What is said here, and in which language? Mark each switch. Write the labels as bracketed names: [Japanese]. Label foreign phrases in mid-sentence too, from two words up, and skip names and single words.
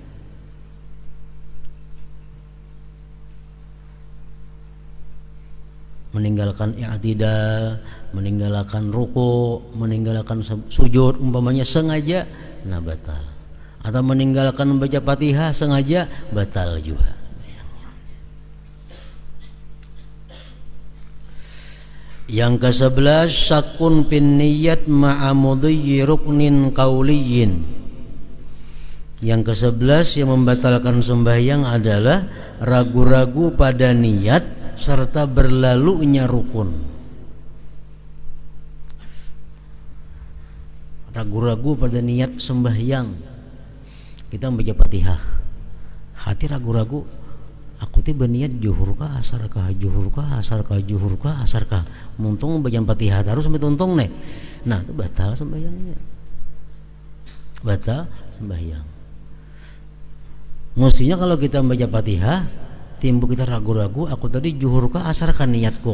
[Indonesian] Meninggalkan i'tidal, meninggalkan ruku, meninggalkan sujud umpamanya sengaja, nah batal. Atau meninggalkan membaca Fatihah sengaja, batal juga. Yang ke-11, [Arabic] شك في النية مع مضي ركن قولي. [Indonesian] Yang ke-11 yang membatalkan sembahyang adalah ragu-ragu pada niat serta berlalunya rukun. Ragu-ragu pada niat sembahyang. Kita membaca Fatihah, hati ragu-ragu, [Banjar] aku tuh berniat juhur kah asar kah, juhur kah asar kah, juhur kah asar kah. Muntung baca Fatihah terus sampai tuntung nih. Nah, itu batal sembahyangnya. [Indonesian] Batal sembahyang. Mestinya kalau kita membaca Fatihah, timbul kita ragu-ragu, aku tadi juhur kah asar kah niatku.